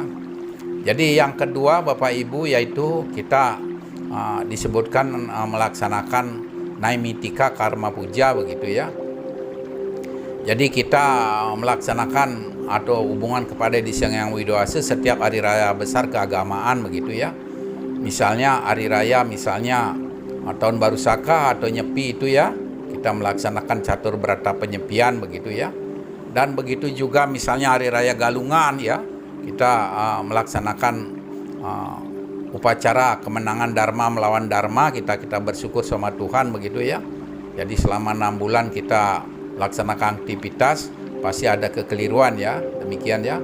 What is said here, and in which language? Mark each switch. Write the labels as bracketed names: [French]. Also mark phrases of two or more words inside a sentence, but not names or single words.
[Indonesian] Jadi yang kedua Bapak Ibu yaitu kita disebutkan melaksanakan Naimitika Karma Puja begitu ya. Jadi kita melaksanakan atau hubungan kepada Ide Sang Hyang Widi Wasa setiap hari raya besar keagamaan begitu ya. Misalnya hari raya misalnya tahun baru Saka atau Nyepi itu ya, kita melaksanakan catur berata penyepian begitu ya. Dan begitu juga misalnya hari raya Galungan ya, kita melaksanakan upacara kemenangan Dharma melawan Dharma, kita bersyukur sama Tuhan begitu ya. Jadi selama 6 bulan kita melaksanakan aktivitas, pasti ada kekeliruan ya, demikian ya.